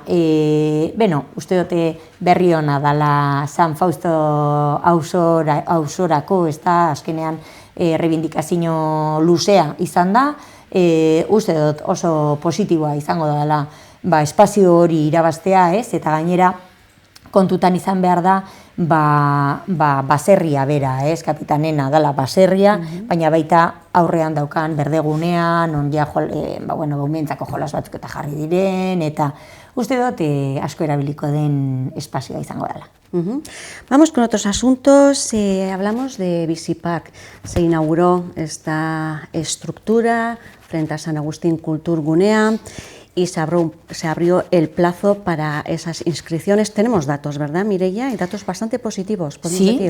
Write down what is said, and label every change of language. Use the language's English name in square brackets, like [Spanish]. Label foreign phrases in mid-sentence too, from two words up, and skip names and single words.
[Basque] Uste dute berri ona dela San Fausto auzorako, ez da, azkenean rebindikazio luzea izan da, uste dut oso positiboa izango dela espazio hori irabaztea, ez, eta gainera kontutan izan behar da baserria bera, ez, kapitanena dela baserria, baina baita aurrean daukan berdegunean, on ja umentzako jolas batzuk eta jarri diren, eta uste dut asko erabiliko den espazioa izango dela. [Spanish] Vamos con otros asuntos. Hablamos de Bizipark. Se inauguró esta estructura frente a San Agustín Kulturgunea y se abrió el plazo para esas inscripciones. Tenemos datos, ¿verdad, Mireia? Y datos bastante positivos, podemos decir.